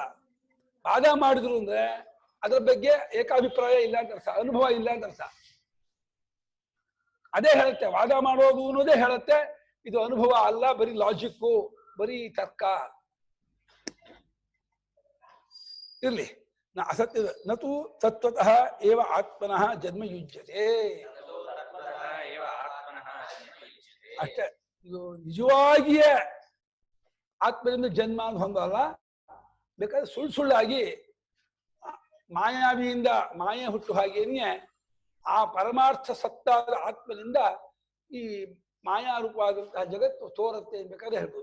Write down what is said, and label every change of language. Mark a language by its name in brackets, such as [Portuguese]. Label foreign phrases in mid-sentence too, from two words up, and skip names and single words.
[Kannada] ವಾದ ಮಾಡಿದ್ರು ಅಂದ್ರೆ ಅದ್ರ ಬಗ್ಗೆ ಏಕಾಭಿಪ್ರಾಯ ಇಲ್ಲ ಅಂತ ಅರ್ಥ, ಅನುಭವ ಇಲ್ಲ ಅಂತ ಅರ್ಥ. ಅದೇ ಹೇಳುತ್ತೆ, ವಾದ ಮಾಡೋದು ಅನ್ನೋದೇ ಹೇಳುತ್ತೆ ಇದು ಅನುಭವ ಅಲ್ಲ, ಬರೀ ಲಾಜಿಕ್ಕು, ಬರೀ ತರ್ಕ. [Sanskrit] ಇರ್ಲಿ, ಅಸತ್ಯ ನತು ತತ್ವತಃ ಏವ ಆತ್ಮನಃ ಜನ್ಮ ಯುಜ್ಯತೆ. [Kannada] ಅಷ್ಟೇ, ಇದು ನಿಜವಾಗಿಯೇ ಆತ್ಮದಿಂದ ಜನ್ಮ ಅಂತ ಹೊಂದಲ್ಲ. ಬೇಕಾದ್ರೆ ಸುಳ್ಳಾಗಿ ಮಾಯಾವಿಯಿಂದ ಮಾಯೆ ಹುಟ್ಟು ಹಾಗೇನೆ ಆ ಪರಮಾರ್ಥ ಸತ್ತಾದ ಆತ್ಮನಿಂದ ಈ ಮಾಯಾರೂಪವಾದಂತಹ ಜಗತ್ತು ತೋರುತ್ತೆ ಅನ್ಬೇಕಾದ್ರೆ ಹೇಳ್ಬೋದು.